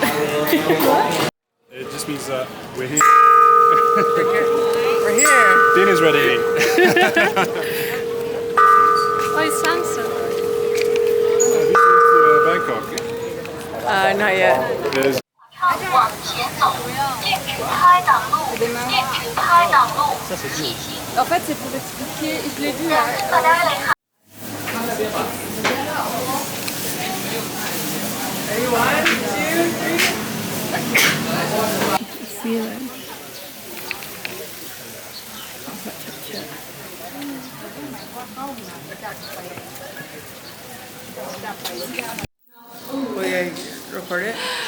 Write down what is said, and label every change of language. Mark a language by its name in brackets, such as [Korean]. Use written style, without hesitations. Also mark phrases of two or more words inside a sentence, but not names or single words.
[English] It just means that we're here. We're here. Dinner's ready. Oh, it sounds so Bangkok. Not yet. There's [Chinese] 往前走，禁止开挡路，禁止开挡路，请行。 [French] En fait, c'est pour expliquer, je l'ai vu. [Chinese] 大家来看。 [English] One, two, three. Feeling. Will you record it?